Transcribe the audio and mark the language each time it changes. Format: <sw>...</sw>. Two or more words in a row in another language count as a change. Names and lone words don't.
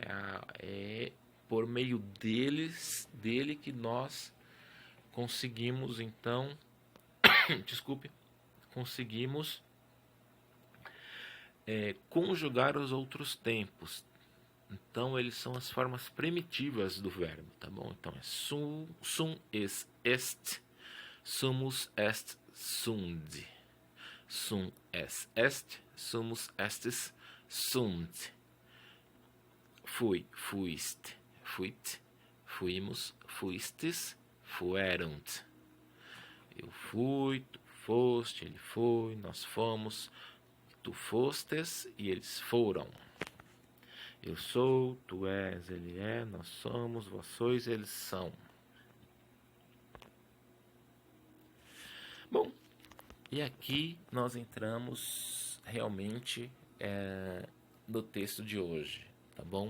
<pt>É por meio dele que nós conseguimos, então, desculpe, conseguimos conjugar os outros tempos. Então, eles são as formas primitivas do verbo, tá bom? Então, é</pt> <la>sum es est, sumus est sunt. Sum es est, sumus estis sunt. Fui, fuiste, fuit, fuimos, fuistes, fuerunt.</la> <pt>Eu fui, tu foste, ele foi, nós fomos, tu fostes e eles foram. Eu sou, tu és, ele é, nós somos, vós sois, eles são. Bom, e aqui nós entramos realmente no texto de hoje, tá bom?</pt>